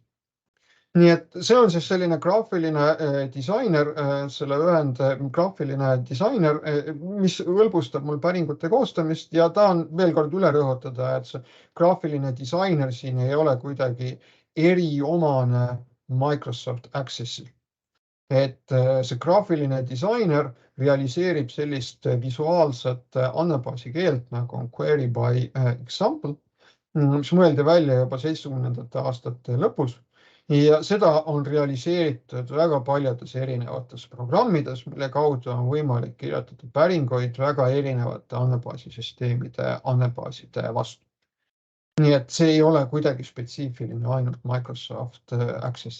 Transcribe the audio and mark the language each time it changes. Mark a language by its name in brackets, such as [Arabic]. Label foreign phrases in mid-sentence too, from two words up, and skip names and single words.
[Estonian] Nii et see on siis selline graafiline disainer, selle graafiline disainer, mis hõlbustab mul päringute koostamist ja tahan veel kord üle rõhutada, et see graafiline disainer siin ei ole kuidagi eriomane Microsoft Accessil. Et see graafiline disainer realiseerib sellist visuaalset andmebaasi keelt nagu on [English] query by example, [Estonian] mis mõeldi välja juba 70ndate aastate lõpus. Ja seda on realiseeritud väga paljudes erinevates programmides, mille kaudu on võimalik kirjutada päringuid väga erinevate andmebaasisüsteemide andmebaaside vastu. Nii et see ei ole kuidagi spetsiifiline ainult Microsoft Access.